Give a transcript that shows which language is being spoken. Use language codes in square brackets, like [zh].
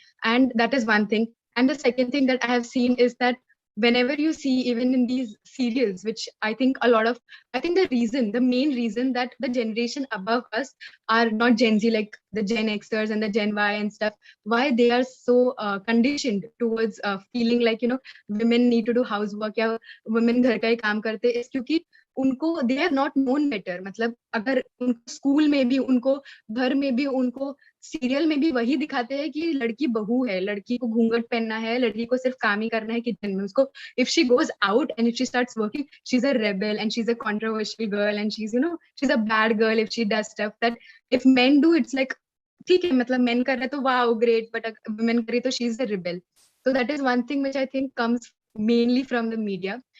[en] And that is one thing. And the second thing that I have seen is that whenever you see, even in these serials, which I think the main reason that the generation above us are not Gen Z, like the Gen Xers and the Gen Y and stuff, why they are so conditioned towards feeling like, women need to do housework, या women [hi] घर का ही काम करते हैं, क्योंकि उनको [en] they have not known better. [hi] मतलब अगर उनको स्कूल में भी, उनको घर में भी, उनको सीरियल में भी वही दिखाते हैं कि लड़की बहू है, लड़की को घूंघट पहनना है, लड़की को सिर्फ काम ही करना है किचन में. उसको [en] if she goes out and if she starts working, she's a rebel and she's a controversial girl and she's a bad girl if she does stuff that if men do, it's like [hi] ठीक है, मतलब [en] men [hi] कर रहे तो [en] wow great, but women [hi] कर रही तो [en] she's a rebel. So that is one thing which I think comes mainly from the media.